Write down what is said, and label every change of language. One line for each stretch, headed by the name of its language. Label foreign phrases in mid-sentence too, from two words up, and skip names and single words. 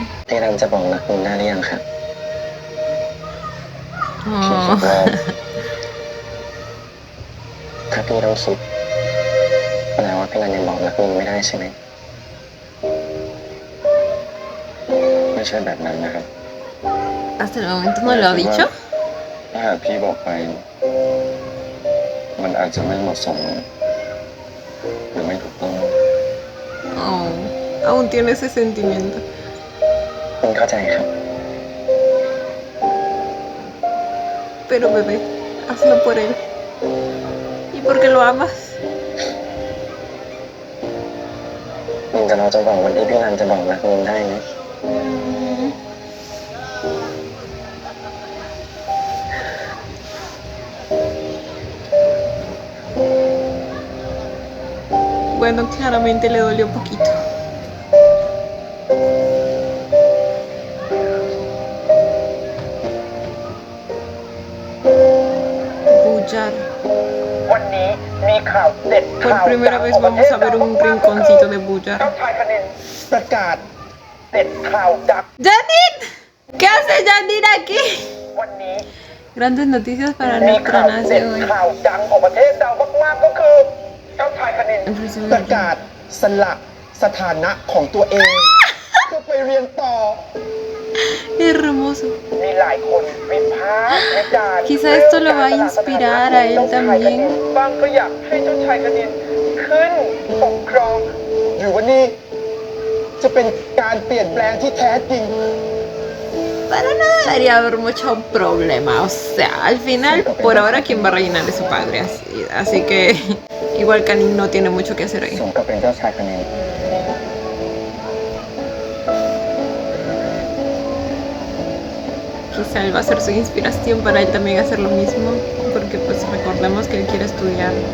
Thai: พี่นันจะบอกรักนินได้หรือยังครับ พี่คิ Oh. ดว่าถ้าพี่ต้องคิดแปลว่าพี่นันยังบอกรักนินไม่ได้ใช่ไหมไม่ใช่แบบนั้นนะครับ
Spanish: Hasta el momento no lo ha dicho.
Thai: ถ้าหากพี่บอกไป มันอาจจะไม่เหมาะสมหรือไม่ถูกต้อง Oh.
Spanish: Aún tiene ese sentimiento.
Thai: คุณเข้าใจครับ
Spanish: Pero bebé, hazlo por él. ¿Y por qué lo amas?
Thai: นินจะรอจนกว่าวันที่พี่นันจะบอกรักนินได้ไหม
Spanish: Bueno, claramente le dolió poquito. Bullar.
Thai: วันนี้มีข่าวเด็ด
Spanish: Por
Thai: ข่าว
Spanish: primera vez vamos a ver un rinconcito de Bullar.
Thai: เจ้าชายคณินประกาศเด็ดข่าวดัง
Spanish: ¡Janine! ¿Qué hace Janine aquí?
Thai: วันนี้
Spanish: Grandes noticias para
Thai: มี
Spanish: nuestra
Thai: ข่าวเด็ด
Spanish: nación.
Thai: ข่าวดังของประเทศเรามากๆก็คือเจ้าชายคณิน
Spanish: Impresionante.
Thai: ประกาศสละสถานะของตัวเองเพื่อไปเรียนต่อ
Spanish: Hermoso.
Thai: มีหลายคนวิพากษ์วิจารณ์
Spanish: Quizá esto lo va a inspirar a él también.
Thai: บางก็อยากให้เจ้าชายคณินขึ้นปกครองหรือว่านี่จะเป็นการเปลี่ยนแปลงที่แท้จริง
Spanish: Para nada debería haber mucho problema. O sea, al final, por ahora, quien va a reinar es su padre. Así que, igual Canin no tiene mucho que hacer ahí.
Thai: สมกับเป็นเจ้าชายคนนี้
Spanish: Quizá él va a ser su inspiración para él también hacer lo mismo. Porque, pues, recordemos que él quiere estudiar.